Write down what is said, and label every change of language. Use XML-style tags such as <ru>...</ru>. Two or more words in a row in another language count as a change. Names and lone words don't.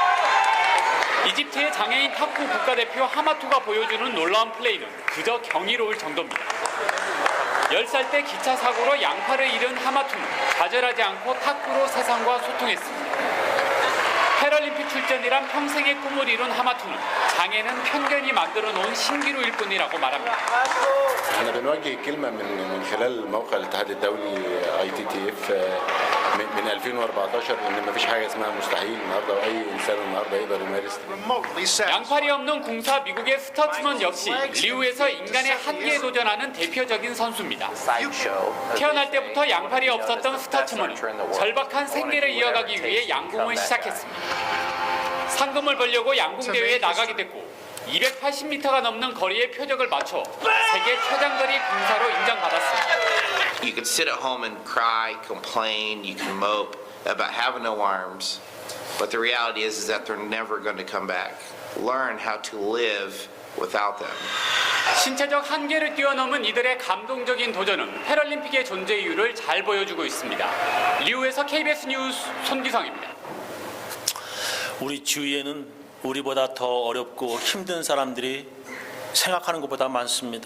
<ko>이집트의 장애인 탁구 국가대표 하마투가 보여주는 놀라운 플레이는 그저 경이로울 정도입니다. 10살 때 기차 사고로 양팔을 잃은 하마투는 좌절하지 않고 탁구로 세상과 소통했습니다. 패럴림픽 출전이란 평생의 꿈을 이룬 하마투는 장애는 편견이 만들어 놓은 신기루일 뿐이라고 말합니다.</ko> <ar>احنا بنوجه كلمه من خلال موقع الاتحاد الدولي ITTF من 2014 ان مفيش حاجه اسمها مستحيل النهارده واي انسان النهارده يقدر يمارس.</ar> <ko>양팔이 없는 궁사 미국의 스터츠먼 역시 리우에서 인간의 한계에 도전하는 대표적인 선수입니다. 태어날 때부터 양팔이 없었던 스터츠먼은 절박한 생계를 이어가기 위해 양궁을 시작했습니다. 상금을 벌려고 양궁 대회에 나가게 됐고 280m가 넘는 거리의 표적을 맞춰 세계 최장거리 군사로 인정받았습니다.</ko> <en>You can sit at home and cry, complain, you can mope about having no arms, but the reality is that they're never going to come back. Learn how to live without them.</en> <ko>신체적 한계를 뛰어넘은 이들의 감동적인 도전은 패럴림픽의 존재 이유를 잘 보여주고 있습니다. 리우에서 KBS 뉴스 손기성입니다. 우리 주위에는 우리보다 더 어렵고 힘든 사람들이 생각하는 것보다 많습니다.</ko>